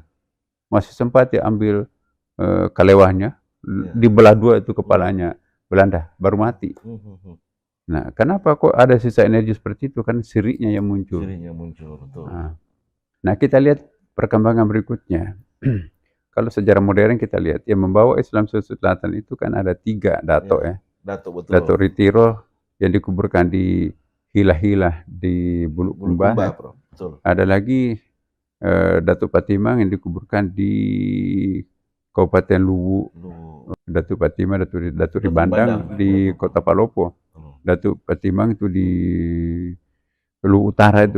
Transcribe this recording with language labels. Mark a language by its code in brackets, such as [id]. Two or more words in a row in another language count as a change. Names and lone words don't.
[id] Masih sempat ya ambil kalewahnya, dibelah dua itu kepalanya Belanda, baru mati. Nah, kenapa kok ada sisa energi seperti itu? Kan siriknya yang muncul. Siriknya muncul, betul. Nah, kita lihat perkembangan berikutnya. Kalau sejarah modern kita lihat, yang membawa Islam Sulawesi Selatan itu kan ada 3 dato ya. Dato, betul. Dato Ritiro yang dikuburkan di Hilah-Hilah di Bulukumba. Betul. Ada lagi Dato Patimang yang dikuburkan di Kabupaten Luwu. Dato Patimang, Dato Ribandang di Kota Palopo. Dato Patimang itu di Luwu Utara itu.